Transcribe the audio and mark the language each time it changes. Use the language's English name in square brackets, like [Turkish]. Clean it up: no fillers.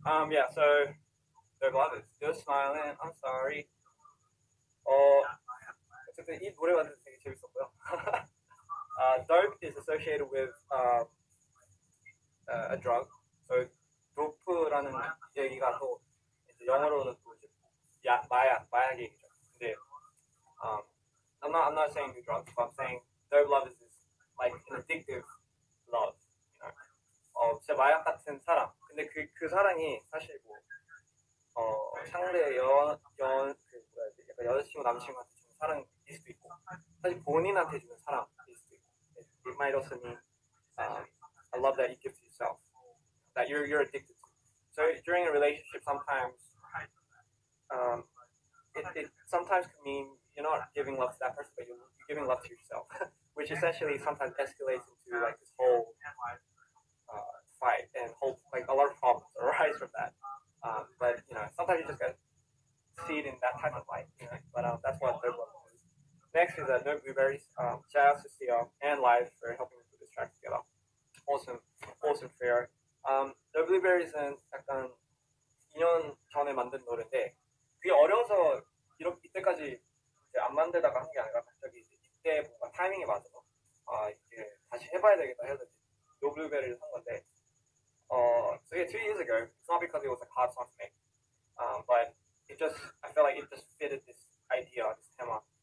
[English] Yeah. So their love is still smiling. I'm sorry. [Korean] 어쨌든 이 노래가 되게 재밌었고요. [English] Dope is associated with a drug. [Korean] So 도프라는 얘기가 또 이제 영어로는 또 이제 마약 얘기죠. [English] 근데 I'm not saying do drugs, but I'm saying dope love is like an addictive love. You know, [Korean] 진짜 마약 같은 사랑. 근데 그 사랑이 사실 뭐 상대 약간 여자친구 남친한테 주는 사랑일 수도 있고 사실 본인한테 주는 사랑일 수도 있고. [English] It might also mean a love that you give to yourself, that you're addicted to. So during a relationship, sometimes it sometimes can mean you're not giving love to that person, but you're giving love to yourself, which essentially sometimes escalates into like this whole fight and like a lot of problems arise from that. But you know, sometimes you just gotta see it in that type of light. You know? But that's what third love is. Next is No Blueberries. Shout out to CL and Live for helping me put this track together. Awesome fair. [Korean] No Blueberries은 약간 2년 전에 만든 노래인데 그게 어려워서 이때까지 이제 안 만들다가 한 게 아니라 갑자기 이때 뭔가 타이밍이 맞아서 이게 다시 해봐야 되겠다 해서 No Blueberry를 한 건데 [English] so yeah, 2 years ago. It's not because it was a hard song to make, but I felt like it just fitted this idea, this tema.